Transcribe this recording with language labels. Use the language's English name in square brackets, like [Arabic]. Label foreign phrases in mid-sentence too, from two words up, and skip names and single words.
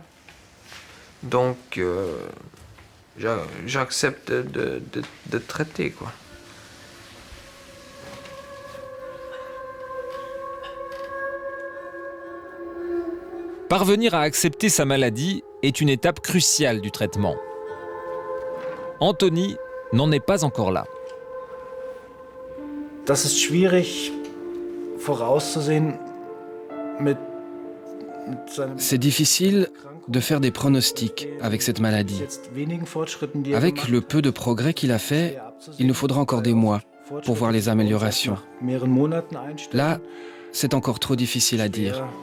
[French] Donc, j'accepte de traiter, quoi. Parvenir à accepter sa maladie est une étape cruciale du traitement. Anthony n'en est pas encore là. [German] Das ist schwierig vorauszusehen mit [French] C'est difficile de faire des pronostics avec cette maladie. Avec le peu de progrès qu'il a fait, il nous faudra encore des mois pour voir les améliorations. Là, c'est encore trop difficile à dire.